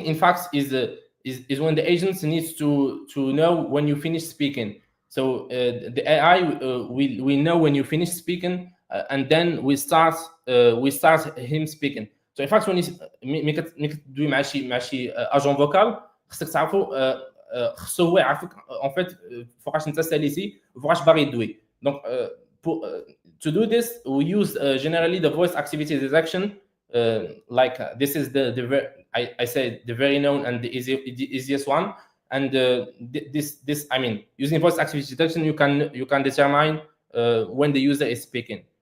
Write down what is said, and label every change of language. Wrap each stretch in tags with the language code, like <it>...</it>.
<en>In fact, is when the agent needs to know when you finish speaking. So the AI will know when you finish speaking, and then we start him speaking. So in fact, when</en> <ar>ملي كتدوي مع شي اجون فوكال خصك تعرفوا خصو هو يعرفك en fait فوقاش انت ساليتي وفوقاش باغي يدوي.</ar> <en>Donc to do this, we use generally the voice activity detection. Like this is I say the very known and the easiest one. And this I mean, using voice activity detection, you can determine when the user is speaking.</en>